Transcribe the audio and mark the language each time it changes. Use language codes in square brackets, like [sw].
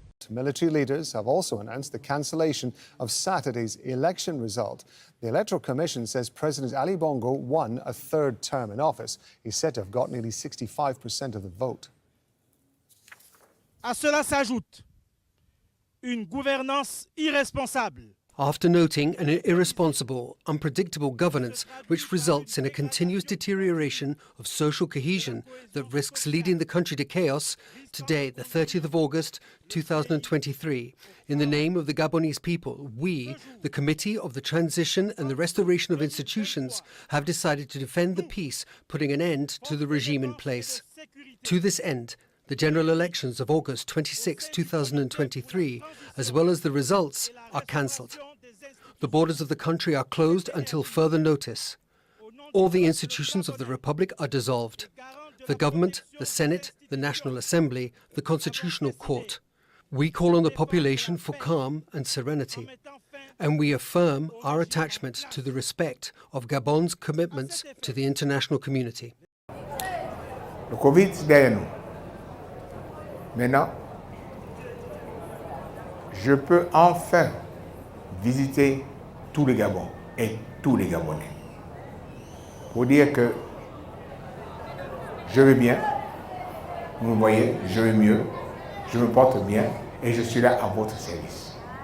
[en] Military leaders have also announced the cancellation of Saturday's election result. The Electoral Commission says President Ali Bongo won a third term in office. He's said to have got nearly 65% of the vote. [fr] À cela s'ajoute une gouvernance irresponsable. [en] After noting an irresponsible, unpredictable governance which results in a continuous deterioration of social cohesion that risks leading the country to chaos, today, the 30th of August, 2023, in the name of the Gabonese people, we, the Committee of the Transition and the Restoration of Institutions, have decided to defend the peace, putting an end to the regime in place. To this end, the general elections of August 26, 2023, as well as the results, are cancelled. The borders of the country are closed until further notice. All the institutions of the Republic are dissolved. The government, the Senate, the National Assembly, the Constitutional Court. We call on the population for calm and serenity. And we affirm our attachment to the respect of Gabon's commitments to the international community. [fr] Le Covid, c'est derrière nous. Maintenant, je peux enfin visiter tout le Gabon et tous les Gabonais pour dire que je vais bien, vous me voyez, je vais mieux, je me porte bien et je suis là à votre service.